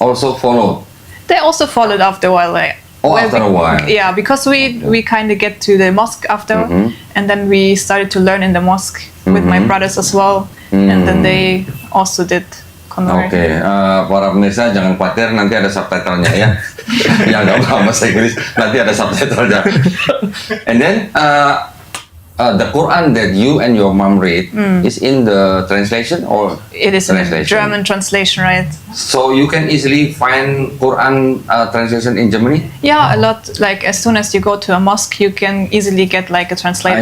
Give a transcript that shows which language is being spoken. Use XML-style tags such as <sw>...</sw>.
<en>Also followed. They also followed after a while. Like, Oh, when after a while. Yeah, because we kind of get to the mosque after, and then we started to learn in the mosque with my brothers as well, and then they also did convert.</en> <id>Oke, para pemirsa jangan khawatir, nanti ada subtitlenya ya. Yang nggak paham bahasa Inggris, nanti ada subtitlenya.</id> <en>And then the Quran that you and your mom read is in the translation or It is in translation? German translation, right? So you can easily find Quran translation in Germany. Yeah, a lot. Like as soon as you go to a mosque, you can easily get like a translated</en>